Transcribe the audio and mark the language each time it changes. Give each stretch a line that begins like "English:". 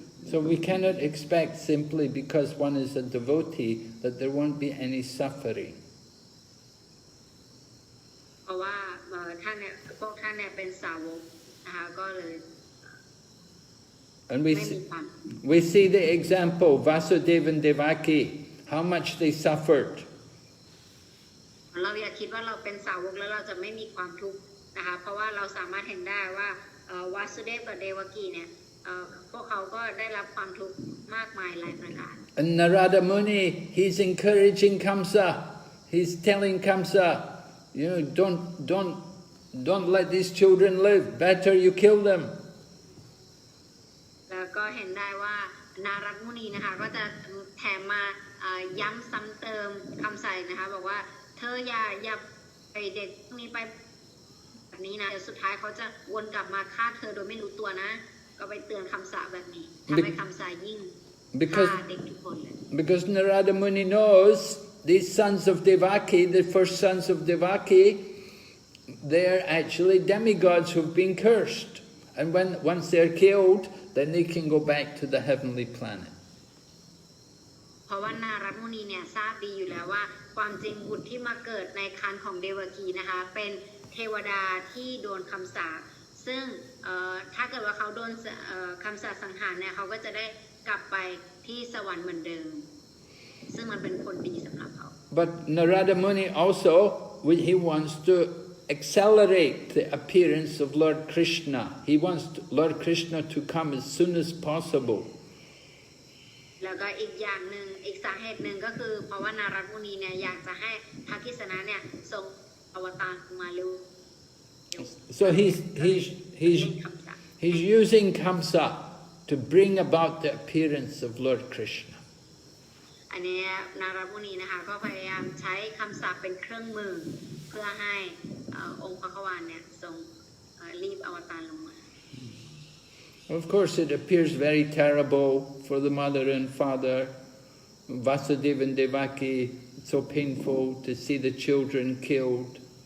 English: So we cannot expect simply because one is a devotee that there won't be any suffering.
Thai: เพราะว่าท่านเนี่ยพวกท่านเนี่ยเป็นสาวกนะคะก็เลย
English: And we see the example, Vasudeva and Devaki, how much they suffered.
Thai: เราอย่าคิดว่าเราเป็นสาวกแล้วเราจะไม่มีความทุกข์นะคะเพราะว่าเราสามารถเห็นได้ว่าวาสุเดฟกับเดวกีเนี่ยพวกเขาก็ได้รับความทุกข์มากมายหลายประการ
English: And Narada Muni, he's encouraging Kamsa. He's telling Kamsa, you know, don't let these children live. Better you kill them.
Thai: แล้วก็เห็นได้ว่านารัตมุนีนะคะก็จะแถมมาย้ำซ้ำเติมคำใส่นะคะบอกว่าเธออย่าไป เด็กนี้ไปแบบนี้นะเดี๋ยวสุดท้ายเขาจะวนกลับมาฆ่าเธอโดยไม่รู้ตัวนะก็ไปเตือนคำสาปแบบนี้ทำให้คำสาปยิ่งฆ่าเด็กทุกคนเลย
English: Because Narada Muni knows these sons of Devaki, the first sons of Devaki, they are actually demigods who've been cursed. And once they're killed, then they can go back to the heavenly planet.
Thai: เพราะว่านารัตมุนีเนี่ยทราบดีอยู่แล้วว่าความจริงบุตรที่มาเกิดในครรภ์ของเดวกีนะคะเป็นเทวดาที่โดนคำสาปซึ่งถ้าเกิดว่าเขาโดนคำสาปสังหารเนี่ยเขาก็จะได้กลับไปที่สวรรค์เหมือนเดิมซึ่งมันเป็นคนดีสำหรับเขา
English: But Narada Muni also, he wants to accelerate the appearance of Lord Krishna. He wants Lord Krishna to come as soon as possible.
Thai: แล้วก็อีกอย่างหนึ่งอีกสาเหตุหนึ่งก็คือเพราะว่านารัตมุนีเนี่ยอยากจะให้พระกฤษณะเนี่ยทรงอวตารมาเร็ว
English: So he's using Kamsa to bring about the appearance of Lord Krishna.
Thai: อันนี้นารัตมุนีนะคะก็พยายามใช้คำสาปเป็นเครื่องมือเพื่อให้องค์พระขวานเนี่ยทรงรีบอวตารลงมา
English: Of course, it appears very terrible for the mother and father, Vasudeva and Devaki. It's so painful to see the children killed.